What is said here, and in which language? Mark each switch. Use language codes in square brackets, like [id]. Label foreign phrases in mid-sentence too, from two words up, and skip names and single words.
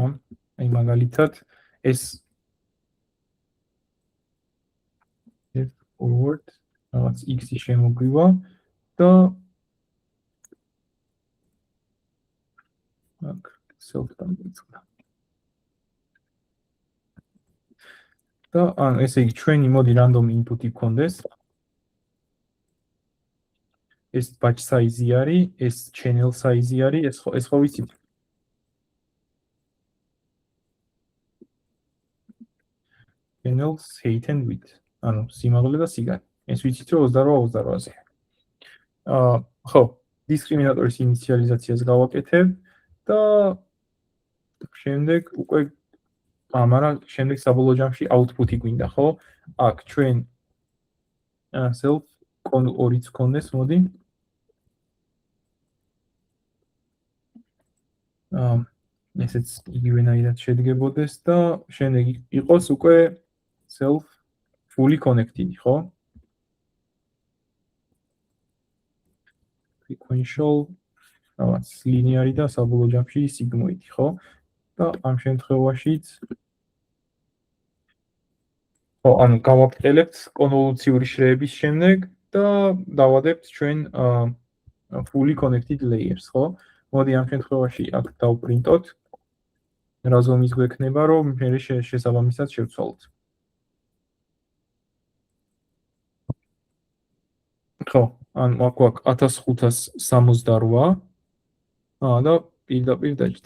[ka] აი მაგალითად ეს forward რაღაც x-ი შემოგვივა და აქ self-თან ვიწყდა. და ესე იგი ჩვენი მოდი [en] random input-ი [ka] გქონდეს. ეს [en] batch size-ი [ka] არის, ეს [en] channel size-ი [ka] არის, ეს ხო ვიცით. [en] channels height and width. [ka] ანუ სიმაღლე და სიგანი. ეს ვიცით რომ 28-28-ზე. ხო, დისკრიმინატორის ინიციალიზაციას გავაკეთებ და შემდეგ უკვე მაგრამ შემდეგ საბოლოო ჯამში output-ი გვინდა, ხო? აქ ჩვენ [en] self con2-იც [ka] გქონდეს, მოდი. ესეც იგივენაირად შედგებოდეს და შემდეგ იყოს უკვე [en] self fully connected, [ka] ხო? Sequential რაღაც linear და საბოლოო ჯამში sigmoid, ხო? და ამ შემთხვევაშიც ხო, ანუ გავაბრტელებთ კონვოლუციური შრეების შემდეგ და დავადებთ ჩვენ [en] fully connected layers, [ka] ხო? მოდი ამ შემთხვევაში აქ დავპრინტოთ. რა ზომის გვექნება, რომ მე შესაბამისად შევცვალოთ. ხო, ანუ აქ გვაქვს 1568 და პირდაპირ დაჭდა.